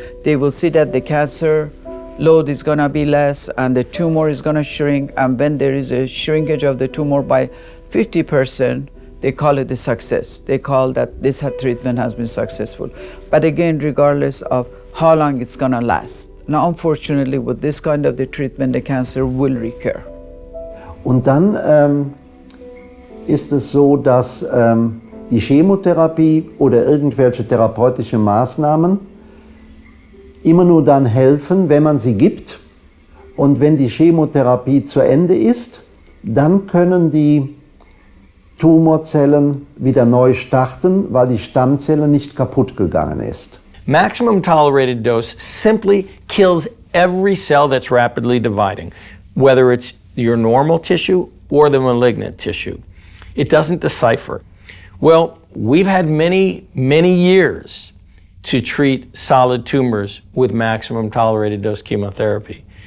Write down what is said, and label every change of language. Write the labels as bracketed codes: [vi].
[en] They will see that the cancer load is going to be less and the tumor is going to shrink, and when there is a shrinkage of the tumor by 50%, they call it a success. They call that this treatment has been successful. But again, regardless of how long it's going to last. Now, unfortunately, with this kind of the treatment, the cancer will recur. [de] Und dann ist es so, dass die Chemotherapie oder irgendwelche therapeutische Maßnahmen immer nur dann helfen, wenn man sie gibt. Und wenn die Chemotherapie zu Ende ist, dann können die Tumorzellen wieder neu starten, weil die Stammzelle nicht kaputt gegangen ist. [en] Maximum tolerated dose simply kills every cell that's rapidly dividing, whether it's your normal tissue or the malignant tissue. It doesn't decipher. Well, we've had many, many years to treat solid tumors with maximum tolerated dose chemotherapy.